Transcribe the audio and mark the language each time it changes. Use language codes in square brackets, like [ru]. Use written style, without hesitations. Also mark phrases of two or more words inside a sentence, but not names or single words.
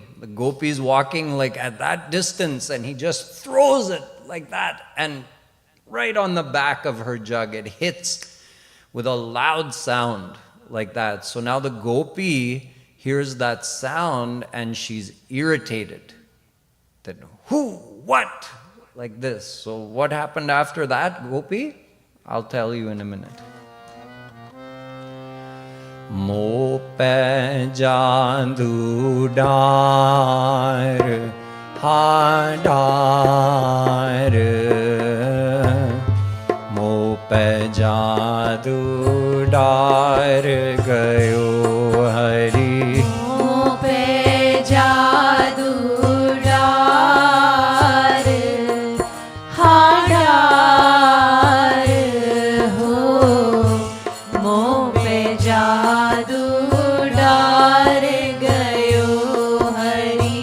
[en] The gopi's walking like at that distance and he just throws it like that, and right on the back of her jug it hits with a loud sound like that. So now the gopi hears that sound and she's irritated. That who, what? Like this. So what happened after that, gopi? I'll tell you in a minute. [bra] मो पे जादू डार हा डार, मो पे जादू डार गयो हरि. मो पे जादू डार हा डार हो, मो पे जादू डार गयो हरि.